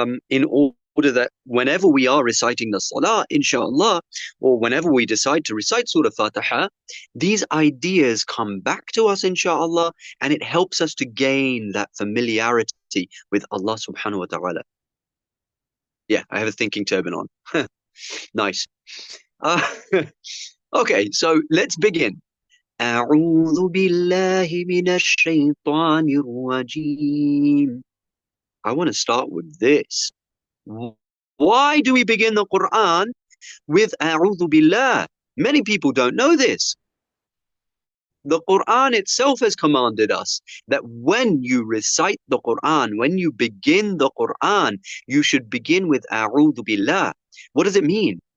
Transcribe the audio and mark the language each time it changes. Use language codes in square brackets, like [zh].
[en] In order that whenever we are reciting the salah, inshallah, or whenever we decide to recite Surah Fatiha, these ideas come back to us, inshallah, and it helps us to gain that familiarity with Allah subhanahu wa ta'ala. Yeah, I have a thinking turban on. Nice. Uh, okay, so let's begin. [ar] أعوذ بالله من الشيطان الرجيم. [en] I want to start with this. Why do we begin the Quran with [ar] أعوذ بالله? [en] Many people don't know this. The Quran itself has commanded us that when you recite the Quran, when you begin the Quran, you should begin with [ar] أعوذ بالله. [en] What does it mean?